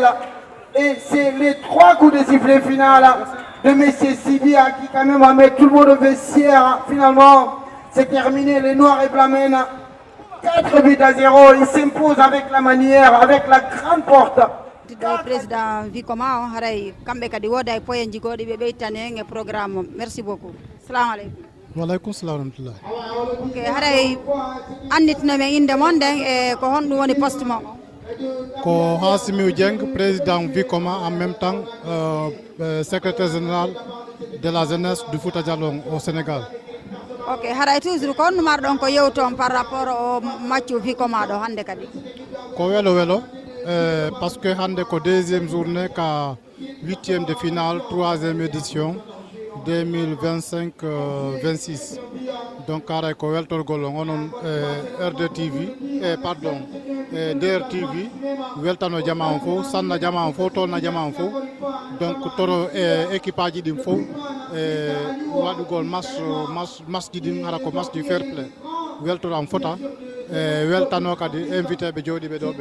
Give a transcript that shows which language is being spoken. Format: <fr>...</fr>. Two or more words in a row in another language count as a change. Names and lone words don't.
<fr>Et c'est les 3 coups de sifflet final de M. Sivia qui quand même va mettre tout le monde au vestiaire. Finalement, c'est terminé. Les Noirs et Blancs mènent 4-0. Il s'impose avec la manière, avec la grande porte. Le président</fr> <ff>Vicoma on haray kambe kadi woda e poyen jigodi be beytane e programme.</ff> <fr>Merci beaucoup.</fr> <ar>Assalamu alaikum. Wa alaikum salam wa</ar> <ff>Ok, haray anditno men inde mon den e ko honɗum woni poste mo. Ko Hassimiou Dieng, président Vicoma,</ff> <fr>en même temps secrétaire général de la jeunesse du Fouta Djallon au Sénégal.</fr> <ff>Ok, haray toujours ko honno marɗon ko yewton</ff> <fr>par rapport au match</fr> <ff>Vicoma ɗo hande kadi. Ko welo parce que hande ko</ff> <fr>deuxième journée</fr> <ff>ka</ff> <fr>8e de finale 3e édition 2025-26.</fr> <ff>Donc haray ko weltorgol onon RDTV pardon DRTV weltano jama on fo sanna jama on fo tolna jama on fo donc toro équipe aji ɗin fo waɗugol match ji ɗin hara ko</ff> <fr>match du</fr> <en>fair play</en> <ff>weltoram fota weltano kadi invité ɓe jooɗiɓe ɗo ɓe.</ff>